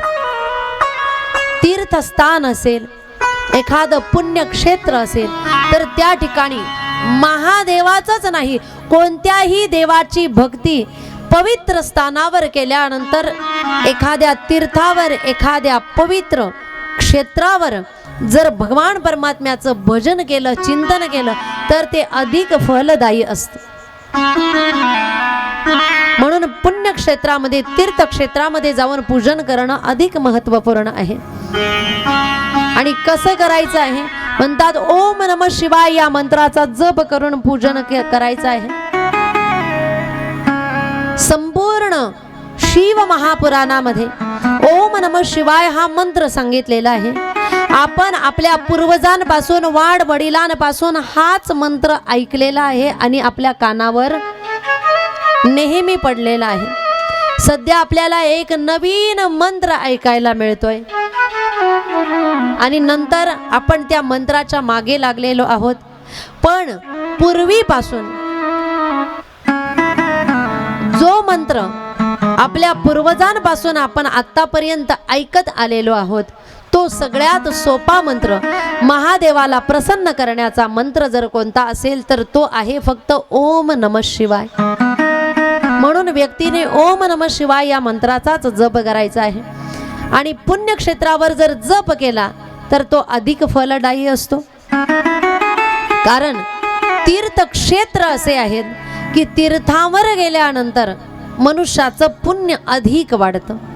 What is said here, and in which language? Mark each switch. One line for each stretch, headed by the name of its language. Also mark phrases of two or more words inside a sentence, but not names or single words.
Marathi: तीर्थस्थान असेल, एखादं पुण्यक्षेत्र असेल तर त्या ठिकाणी महादेवाचंच नाही कोणत्याही देवाची भक्ती पवित्र स्थानावर केल्यानंतर, एखाद्या तीर्थावर, एखाद्या पवित्र क्षेत्रावर जर भगवान परमात्म्याचं भजन केलं, चिंतन केलं तर ते अधिक फलदायी असतं। म्हणून पुण्यक्षेत्रामध्ये, तीर्थक्षेत्रामध्ये जाऊन पूजन करणं अधिक महत्त्वपूर्ण आहे। आणि कसं करायचं आहे? म्हणतात
Sanskrit: ओम नमः शिवाय
Marathi: या मंत्राचा जप करून पूजन करायचं आहे। संपूर्ण शिव महापुराणामध्ये
Sanskrit: ओम नमः शिवाय
Marathi: हा मंत्र सांगितलेला आहे। आपण आपल्या पूर्वजांपासून, वाडवडिलांपासून हाच मंत्र ऐकलेला आहे आणि आपल्या कानावर नेहमी पडलेला आहे। सध्या आपल्याला एक नवीन मंत्र ऐकायला मिळतोय आणि नंतर आपण त्या मंत्राच्या मागे लागलेलो आहोत। पण पूर्वीपासून जो मंत्र आपल्या पूर्वजांपासून आपण आतापर्यंत ऐकत आलेलो आहोत तो सगळ्यात सोपा मंत्र, महादेवाला प्रसन्न करण्याचा मंत्र जर कोणता असेल तर तो आहे फक्त
Sanskrit: ओम नमः शिवाय।
Marathi: म्हणून व्यक्तीने
Sanskrit: ओम नमः शिवाय
Marathi: या मंत्राचाच जप करायचा आहे। आणि पुण्यक्षेत्रावर जर जप केला तर तो अधिक फलदायी असतो। कारण तीर्थक्षेत्र असे आहेत की तीर्थावर गेल्यानंतर मनुष्याचं पुण्य अधिक वाढतं।